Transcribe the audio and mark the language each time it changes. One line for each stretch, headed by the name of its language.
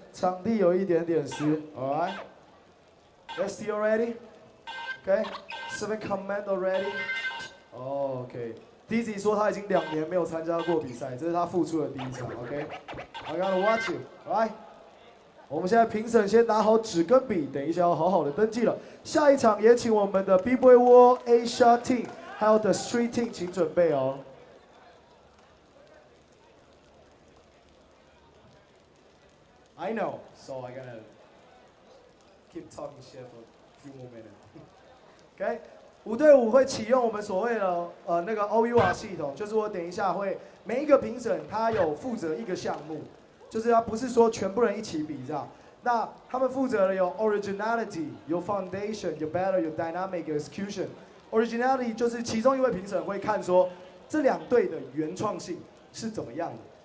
Chinese: 场地有一点点湿 ，
English: All right？Let's see you ready？OK？Seven Commando ready？OK。
Chinese: Dizzy 说他已经2年没有参加过比赛，这是他复出的第一场 ，
English: OK？I'm gonna watch you，alright？
Chinese: 我们现在评审先拿好纸跟笔，等一下要好好的登记了。下一场也请我们的 B-Boy War Asia Team 还有 The Street Team 请准备哦。
English: I know, so I gotta keep talking shit for a few more minutes.
Chinese: OK， 5对5会启用我们所谓的那个 OUR 系统，就是我等一下会每一个评审他有负责一个项目，就是他不是说全部人一起比这样。那他们负责的有 originality， 有 foundation， 有 battle， 有 dynamic， 有 execution。originality 就是其中一位评审会看说这2队的原创性是怎么样的。